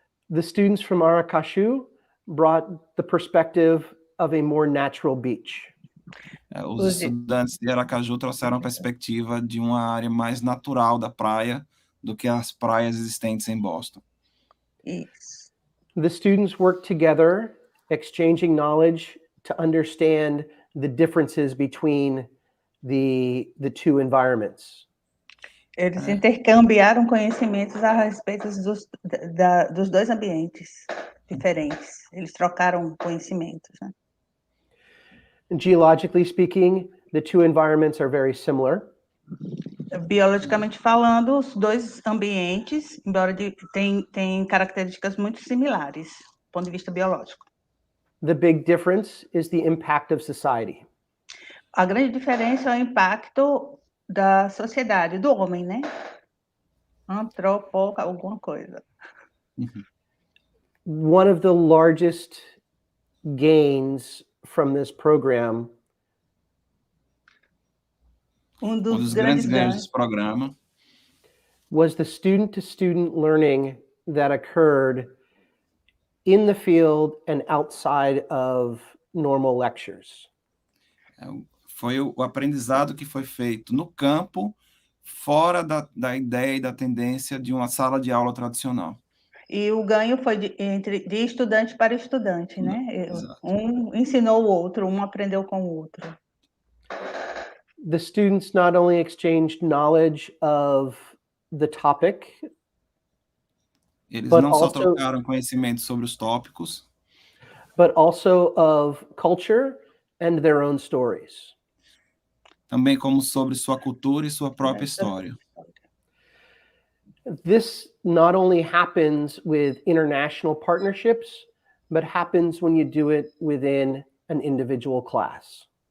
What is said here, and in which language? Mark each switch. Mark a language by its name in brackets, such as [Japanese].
[English] The students from Aracaju brought the perspective of a more natural beach. [Portuguese] Os estudantes de Aracaju trouxeram a perspectiva de uma área mais natural da praia do que as praias existentes em Boston. Isso. [English] The students worked together, exchanging knowledge to understand the differences between the two environments. [Portuguese] Eles intercambiaram conhecimentos a respeito dos dois ambientes diferentes. Eles trocaram conhecimentos, né? [English] Geologically speaking, the two environments are very similar. [Portuguese] Biologicamente falando, os dois ambientes, embora têm características muito similares, do ponto de vista biológico. [English] The big difference is the impact of society. [Portuguese] A grande diferença é o impacto da sociedade, do homem, né? Antropo, alguma coisa. [English] One of the largest gains from this program [Portuguese] dos grandes ganhos do programa [English] was the student-to-student learning that occurred in the field and outside of normal lectures. [Portuguese] Foi o aprendizado que foi feito no campo, fora da ideia e da tendência de uma sala de aula tradicional. E o ganho foi de estudante para estudante, né? Exato. Um ensinou o outro, um aprendeu com o outro. [English] The students not only exchanged knowledge of the topic, [Portuguese] eles não só trocaram conhecimento sobre os tópicos, [English] but also of culture and their own stories. [Portuguese] Também como sobre sua cultura e sua própria história. [English] This not only happens with international partnerships, but happens when you do it within an individual class.